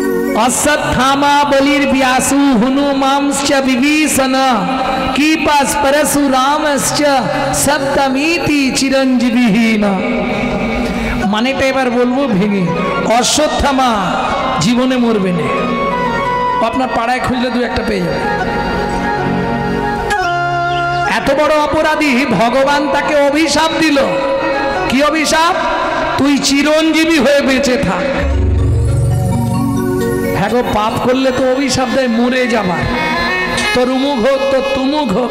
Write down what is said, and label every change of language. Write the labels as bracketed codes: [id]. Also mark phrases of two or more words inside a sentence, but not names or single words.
[sa] अश्वत्थामा बलिर्व्यासु हनुमांश्च विभीषण कीपास परशुरामश्च सप्तमीति चिरंजीविहीन। [bn] মানেটা এবার বলবো ভেঙে। অশ্বত্থামা জীবনে মরবে না, আপনার পাড়ায় খুঁজলে দু একটা পেয়ে যাবে। এত বড় অপরাধী ভগবান তাকে অভিশাপ দিল। কি অভিশাপ? তুই চিরঞ্জীবী হয়ে বেঁচে থাক। হ্যাঁ গো, পাপ করলে তো অভিশাপ দেয় মরে যাবার, তোর উমুক হোক তোর তুমুক হোক।